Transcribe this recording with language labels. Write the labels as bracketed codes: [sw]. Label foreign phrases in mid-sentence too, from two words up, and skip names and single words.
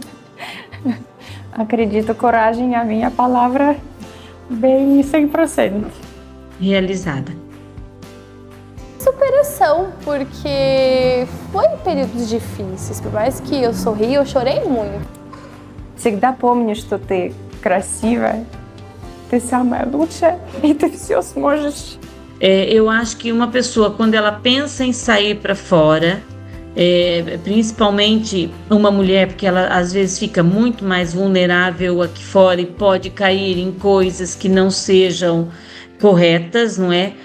[pt] Acredito, coragem é a minha palavra bem 100%. Realizada. Superação, porque foi períodos difíceis, por mais que eu sorri, eu chorei muito. [ru] Всегда помни, что ты красивая, ты самая лучшая, и ты все сможешь. [pt] Eu acho que uma pessoa, quando ela pensa em sair para fora, principalmente uma mulher, porque ela às vezes fica muito mais vulnerável aqui fora e pode cair em coisas que não sejam corretas, não é?